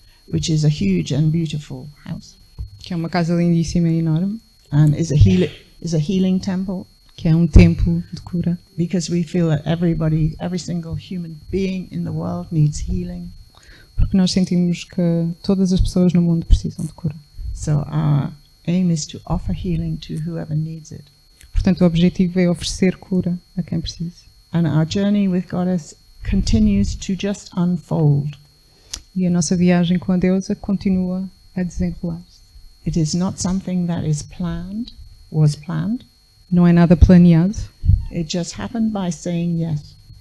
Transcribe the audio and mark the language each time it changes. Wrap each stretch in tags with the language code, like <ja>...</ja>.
<en>Which is a huge and beautiful house.</en> <pt>Que é uma casa lindíssima e enorme.</pt> <en>And is a healing temple.</en> <pt>Que é um templo de cura.</pt> <en>Because we feel that every single human being in the world needs healing.</en> <pt>Porque nós sentimos que todas as pessoas no mundo precisam de cura.</pt> <en>So our aim is to offer healing to whoever needs it.</en> <pt>Portanto, o objetivo é oferecer cura a quem precisa.</pt> <en>And our journey with Goddess continues to just unfold.</en> <pt>E a nossa viagem com a deusa continua a desenrolar-se.</pt> <en>It is not something that was planned.</en> <pt>Não é nada planeado.</pt> <en>It just happened by saying yes.</en>